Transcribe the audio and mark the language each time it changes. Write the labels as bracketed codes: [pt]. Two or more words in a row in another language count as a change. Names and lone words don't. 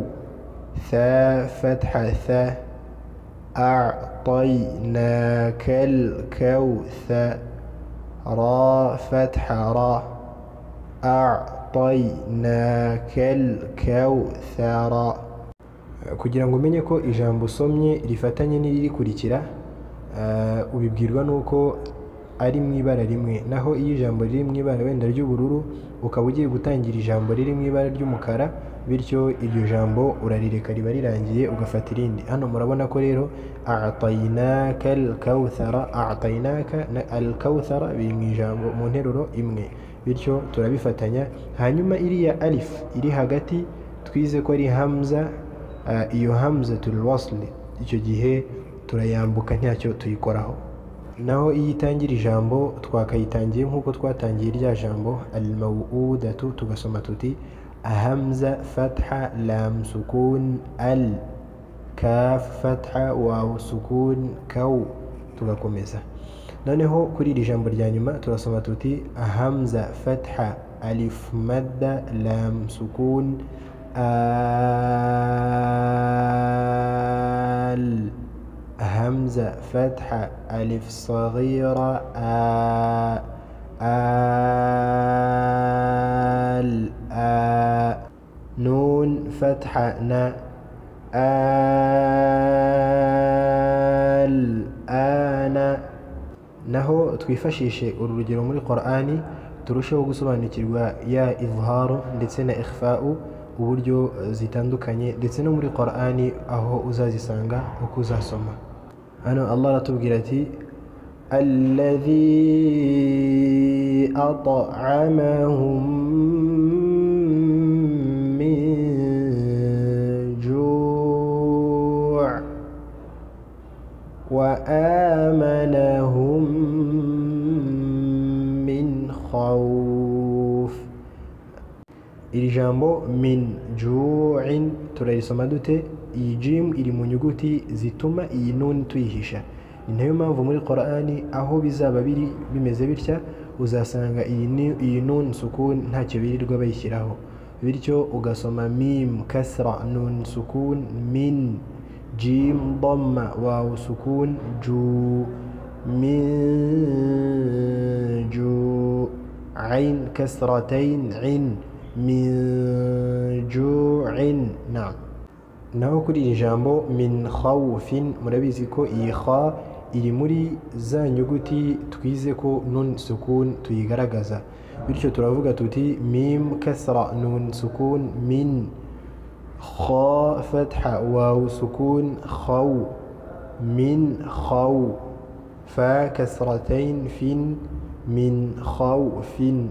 [ar] ثا فتحة ثا أعطيناك الكوثر. را فتحة را أعطيناك الكوثر. [rw] kugira ngo umenye ko ijambo usomye rifatanye n'iririkurikira, ubibwirwa nuko ari mu ibara rimwe, naho iyo ijambo riri mu ibara wenda ry'ubururu ukaba ugiye gutangira ijambo riri mu ibara ry'umukara, bityo iryo jambo urarireka riba rirangiye ugafata irindi. hano murabona ko rero [ar] أعطيناك الكوثر أعطيناك الكوثر [rw] biri mu ijambo mu nteruro imwe, bityo turabifatanya. hanyuma iriya alif iri hagati twize ko ari hamza, iyo [ar] همزة الوصل [rw] icyo gihe turayambuka ntacyo tuyikoraho. naho iyo itangira ijambo twakayitangiye nk'uko twatangiye irya jambo al-maw'udatu, tugasoma tuti [ar] همزة فتحة لام سكون أل. كاف فتحة واو سكون كو, [rw] tugakomeza. noneho kuri iri jambo rya nyuma turasoma tuti [ar] همزة فتحة ألف مدة لام سكون أل. همزة فتحة ألف صغيرة نون فتحة نا [rw] الآن naho twifashishe urugero muri Qur'ani turusheho gusobanukirwa ya izharu ndetse na ikhfa'u uburyo zitandukanye ndetse no muri Qur'ani aho uzazisanga uko uzasoma. Hano Allah aratubwira ati [ar] الذي أطعمهم من جوع وآمنهم من خوف. [rw] Iri jambo [ar] من جوعٍ [rw] turarisoma dute? Iyi jim iri mu nyuguti zituma iyi nun tuyihisha. Ni nayo mpamvu muri Qur'ani aho bizaba biri bimeze bitya uzasanga iyi [ar] نون سكون [rw] ntacyo birirwa bayishyiraho, bityo ugasoma [ar] ميم كسرة نون سكون من جيم ضمة واو سكون جو من جو عين كسرتين ن من جوعٍ. [rw] Naho kuri iri jambo [ar] من خوفٍ [rw] murabizi ko iyi kha iri muri za nyuguti twize ko [ar] نون سكون [rw] tuyigaragaza, bityo turavuga tuti [ar] ميم كسرة نون سكون من خاء فتحة واو سكون خو من خو, فاء كسرتين فٍ من خوفٍ.